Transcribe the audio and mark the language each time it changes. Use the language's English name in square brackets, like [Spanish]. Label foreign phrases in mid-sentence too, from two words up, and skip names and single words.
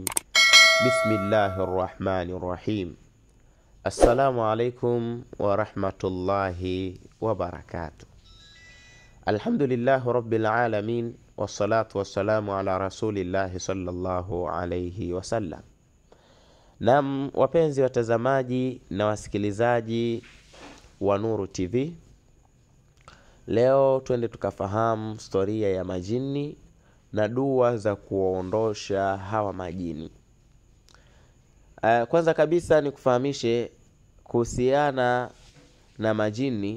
[Arabic] بسم الله الرحمن الرحيم. السلام عليكم ورحمة الله وبركاته. الحمد لله رب العالمين، والصلاة والسلام على رسول الله صلى الله عليه وسلم. [Swahili] Naam, wapenzi watazamaji na wasikilizaji wa Nuru TV, leo twende tukafahamu historia ya majini na dua za kuondosha hawa majini. Kwanza kabisa ni kufahamishe kuhusiana na majini.